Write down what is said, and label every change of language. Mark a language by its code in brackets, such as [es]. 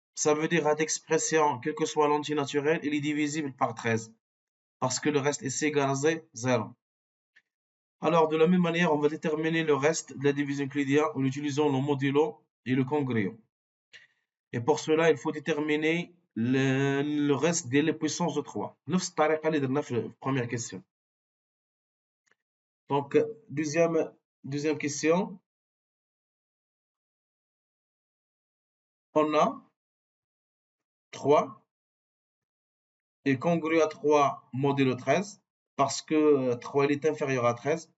[fr] Ça veut dire cette expression, quel que soit l'entier naturel, il est divisible par 13. Parce que le reste est égal à 0. Alors, de la même manière, on va déterminer le reste de la division euclidienne en utilisant le modulo et le congru. Et pour cela, il faut déterminer le reste des puissances de 3. [ar] نفس الطريقة اللي درنا في [fr] première question. Donc, deuxième question. On a 3 est congru à 3 modulo 13 parce que 3 il est inférieur à 13.